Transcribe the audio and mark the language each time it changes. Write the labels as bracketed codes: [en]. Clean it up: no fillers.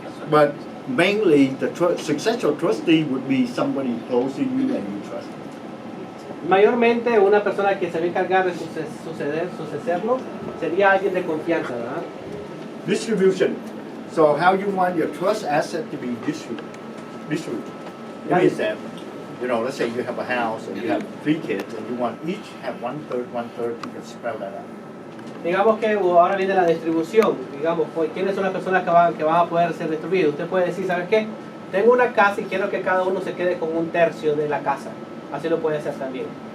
[en] But mainly, the successor trustee would be somebody close to you and you trust. [es] Mayormente una persona que se va a encargar de sucederlo sería alguien de confianza, ¿verdad? [en] Distribution. So how you want your trust asset to be distributed? Give me an example. Let's say you have a house and you have 3 kids and you want each have 1/3, you can spread that out. [es] Digamos que ahora viene la distribución. Digamos, ¿quiénes son las personas que van a poder ser distribuidas? Usted puede decir, ¿sabes qué? Tengo una casa y quiero que cada uno se quede con 1/3 de la casa. Así lo puede hacer también.